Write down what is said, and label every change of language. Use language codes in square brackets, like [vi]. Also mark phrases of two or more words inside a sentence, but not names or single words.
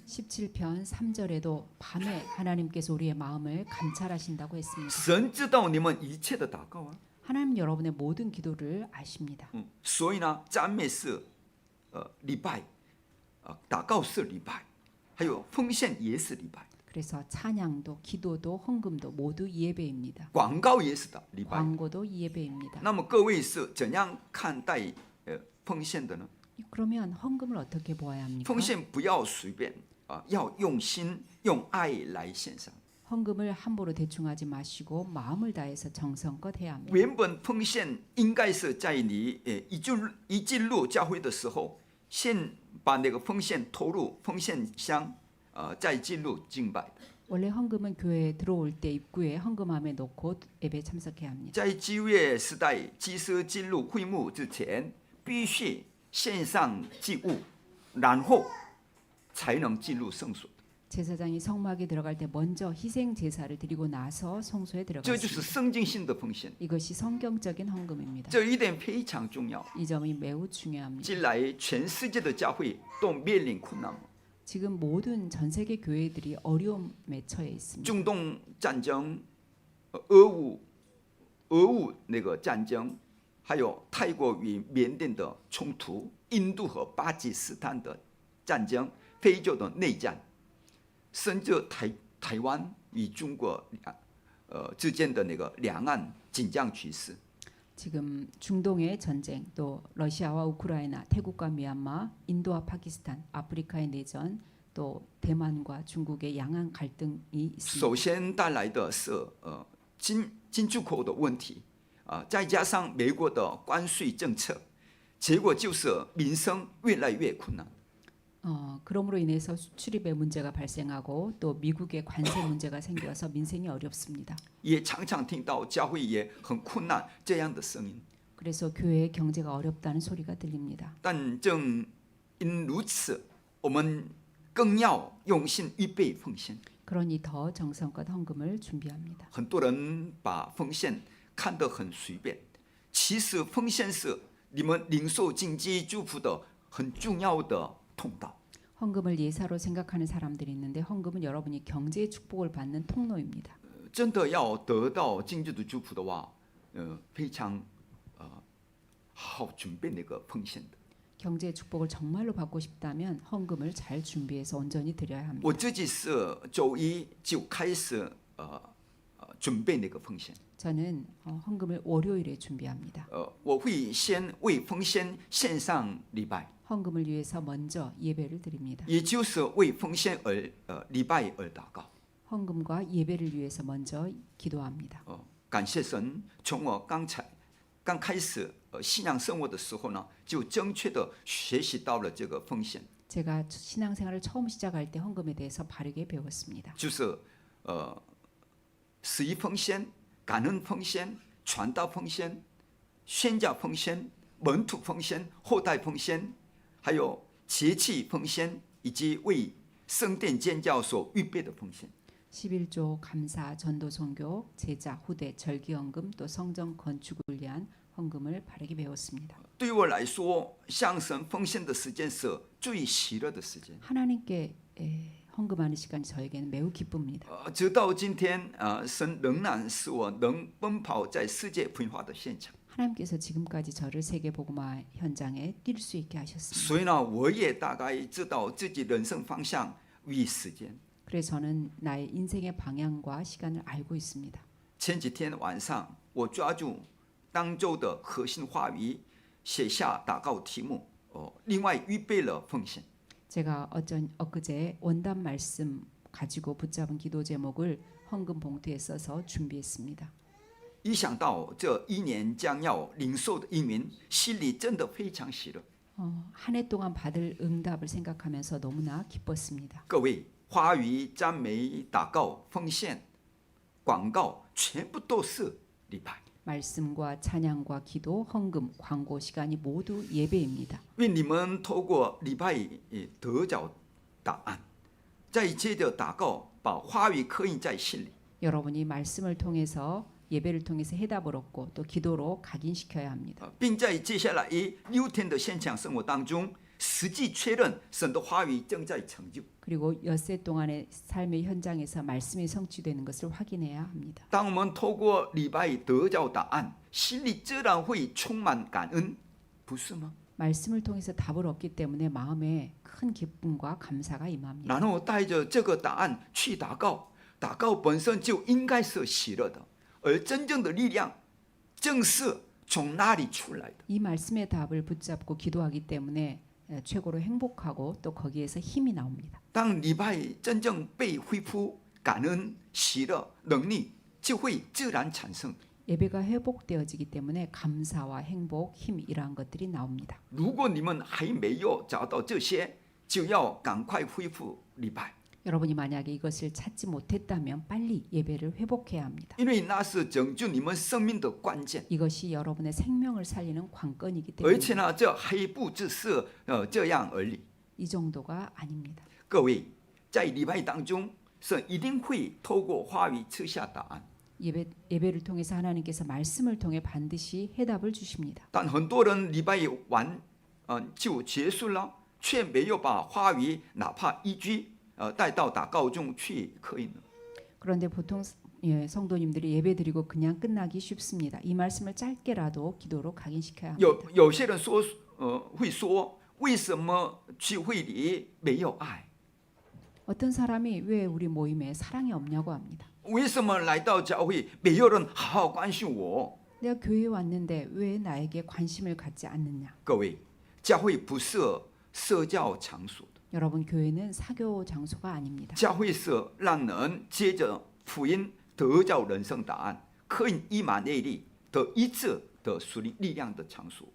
[ko] 17편 3절에도 밤에 하나님께서 우리의 마음을 감찰하신다고 했습니다. [zh] 神知道你们一切的祷告啊。 [ko] 하나님 여러분의 모든 기도를 아십니다. [zh] 所以呢，赞美是礼拜，祷告是礼拜，还有奉献也是礼拜， [ko] 그래서 찬양도 기도도 헌금도 모두 예배입니다. [zh] 广告也是的礼拜。 [ko] 광고도 예배입니다. [zh] 那么各位是怎样看待奉献的呢？ [ko] 그러면 헌금을 어떻게 보아야 합니까? [zh] 奉献不要随便要用心用爱来献上。 [ko] 헌금을 함부로 대충하지 마시고 마음을 다해서 정성껏 해야 합니다. [zh] 原本奉献应该是在你一进入教会的时候，先把那个奉献投入奉献箱，再进入敬拜的。 [ko] 원래 헌금은 교회에 들어올 때 입구에 헌금함에 놓고 예배 참석해야 합니다. [zh] 在旧约时代，祭司进入会幕之前，必须献上祭物，然后才能进入圣所。 [ko] 제사장이 성막에 들어갈 때 먼저 희생 제사를 드리고 나서 성소에 [zh] 这就是 [ko] 들어갔습니다. [zh] 圣经性的奉献， [ko] 이것이 성경적인 헌금입니다. [zh] 这一点非常重要。 [ko] 이 점이 매우 중요합니다. [zh] 近来全世界的教会都面临困难， [ko] 지금 모든 전 세계 교회들이 어려움에 처해 있습니다. [zh] 中东战争、俄乌那个战争，还有泰国与缅甸的冲突、印度和巴基斯坦的战争、非洲的内战，甚至台湾与中国之间的那个两岸紧张局势。 [ko] 지금 중동의 전쟁, 또 러시아와 우크라이나, 태국과 미얀마, 인도와 파키스탄, 아프리카의 내전, 또 대만과 중국의 양안 갈등이 있습니다. [zh] 首先带来的是进出口的问题再加上美国的关税政策，结果就是民生越来越困难。 [ko] 그러므로 인해서 수출입에 문제가 발생하고 또 미국의 관세 문제가 생겨서 민생이 어렵습니다. [zh] 也常常听到教会也很困难这样的声音。 [ko] 그래서 교회의 경제가 어렵다는 소리가 들립니다. [zh] 但正因如此，我们更要用心预备奉献。 [ko] 그러니 더 정성껏 헌금을 준비합니다. [zh] 很多人把奉献看得很随便，其实奉献是你们领受经济祝福的很重要的通道。 [ko] 헌금을 예사로 생각하는 사람들이 있는데 헌금은 여러분이 경제의 축복을 받는 통로입니다. [zh] 真的要得到经济的祝福的话，非常好准备那个奉献的。 [ko] 경제의 축복을 정말로 받고 싶다면 헌금을 잘 준비해서 온전히 드려야 합니다. [zh] 我自己是周一就开始准备那个奉献。 [ko] 저는 헌금을 월요일에 준비합니다. [zh] 我会先为奉献献上礼拜， [ko] 헌금을 위해서 먼저 예배를 드립니다. [zh] 也就是为奉献礼拜而祷告。 [ko] 헌금과 예배를 위해서 먼저 기도합니다. [zh] 感谢神，从我刚开始信仰生活的时候呢，就正确的学习到了这个奉献， [ko] 제가 신앙생활을 처음 시작할 때 헌금에 대해서 바르게 배웠습니다. [zh] 就是十一奉献、感恩奉献、传道奉献、宣教奉献、门徒奉献、后代奉献，还有节期奉献，以及为圣殿建教所预备的奉献。 [ko] 11조 감사, 전도 선교, 제자, 후대, 절기헌금, 또 성전 건축을 위한 헌금을 바르게 배웠습니다. [zh] 对我来说，向神奉献的时间是最喜乐的时间。 [ko] 하나님께 헌금하는 시간이 저에게는 매우 기쁩니다. [zh] 直到今天，神仍然使我能奔跑在世界分化的现场。 [ko] 하나님께서 지금까지 저를 세계 복음화 현장에 뛸 수 있게 하셨습니다. [zh] 所以呢，我也大概知道自己人生方向与时间。 [ko] 그래서 저는 나의 인생의 방향과 시간을 알고 있습니다. [zh] 前几天晚上，我抓住当周的核心话语，写下祷告题目，另外预备了奉献。 [ko] 제가 엊그제 원단 말씀 가지고 붙잡은 기도 제목을 헌금 봉투에 써서 준비했습니다. [zh] 一想到这一年将要领受的应允，心里真的非常喜乐。 [ko] 한 해 동안 받을 응답을 생각하면서 너무나 기뻤습니다. [zh] 各位，话语、赞美、祷告、奉献、广告，全部都是礼拜。 [ko] 말씀과 찬양과 기도, 헌금, 광고 시간이 모두 예배입니다. [zh] 愿你们透过礼拜得着答案，再接着祷告，把话语刻印在心里。 [ko] 여러분이 말씀을 통해서 예배를 통해서 해답을 얻고 또 기도로 각인시켜야 합니다. [zh] 并在接下来6天的现场生活当中，实际确认神的话语正在成就。 [ko] 그리고 엿새 동안의 삶의 현장에서 말씀이 성취되는 것을 확인해야 합니다. [zh] 当我们透过礼拜得着答案，心里自然会充满感恩，不是吗？ [ko] 말씀을 통해서 답을 얻기 때문에 마음에 큰 기쁨과 감사가 임합니다. [zh] 然后带着这个答案去祷告，祷告本身就应该是喜乐的，而真正的力量正是从那里出来的。 [ko] 이 말씀의 답을 붙잡고 기도하기 때문에 최고로 행복하고 또 거기에서 힘이 나옵니다. [zh] 当礼拜真正被恢复，感恩、喜乐、能力就会自然产生。 [ko] 예배가 회복되어지기 때문에 감사와 행복, 힘 이러한 것들이 나옵니다. [zh] 如果你们还没有找到这些，就要赶快恢复礼拜， [ko] 여러분이 만약에 이것을 찾지 못했다면 빨리 예배를 회복해야 합니다. [zh] 因为那是拯救你们生命的关键。 [ko] 이것이 여러분의 생명을 살리는 관건이기 [zh] 而且 [ko] 때문에 [zh] 呢，这还不只是这样而已。 [ko] 이 정도가 아닙니다. [zh] 各位，在礼拜当中，神一定会透过话语赐下答案。 [ko] 예배를 통해서 하나님께서 말씀을 통해 반드시 해답을 주십니다. [zh] 但很多人礼拜完，就结束了，却没有把话语哪怕一句，带到祷告中去刻印了。 [ko] 그런데 보통 성도님들이 예배드리고 그냥 끝나기 쉽습니다. 이 말씀을 짧게라도 기도로 각인시켜야 합니다. [zh] 有些人说，会说，为什么聚会里没有爱？ [ko] 어떤 사람이 왜 우리 모임에 사랑이 없냐고 합니다. [zh] 为什么来到教会没有人好好关心我？ [ko] 내가 교회에 왔는데 왜 나에게 관심을 갖지 않느냐. [zh] 各位，教会不是社交场所的， [ko] 여러분 교회는 사교 장소가 아닙니다. [zh] 教会是让人接着福音得着人生答案，刻印以马内利的医治的属灵力量的场所。